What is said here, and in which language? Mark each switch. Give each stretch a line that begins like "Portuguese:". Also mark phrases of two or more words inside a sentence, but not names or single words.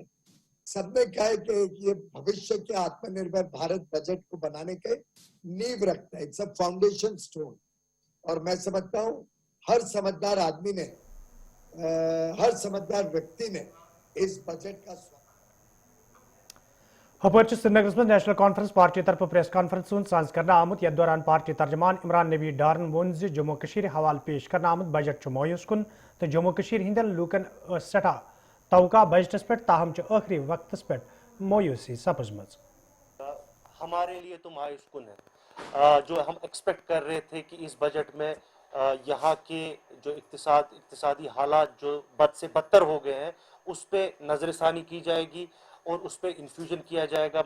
Hindi: सबने कहा कि ये भविष्य के आत्मनिर्भर भारत बजट को बनाने के नींव रखता है.
English: It's a foundation stone. और मैं समझता हूँ हर समझदार आदमी ने, हर समझदार व्यक्ति ने इस बजट का
Kashmiri: हपर श्रीनगर में नेशनल कॉन्फ्रेंस पार्टी तरफ प्रेस कॉन्फ्रेंस साज कर आमुत. यथ दौरान पार्टी तर्जमान इमरान नबी डारन वोन जम्मू कशीर हवाल पेश कर आमुत बजट मायूस कुन तो जम्मू कशीर हिंदन लूकन सठा तवका बजटस पे, ताहम आखिरी वक्तस पे मायूसी सपजम.
Hindi: हमारे लिए तो मायूस कुन है. जो हम एक्सपेक्ट कर रहे थे कि इस बजट में यहाँ के जो इक्तिसादी हालात जो बद से बदतर हो गए हैं, उस पर नजरसानी की जाएगी और उस पर इन्फ्यूजन किया जाएगा.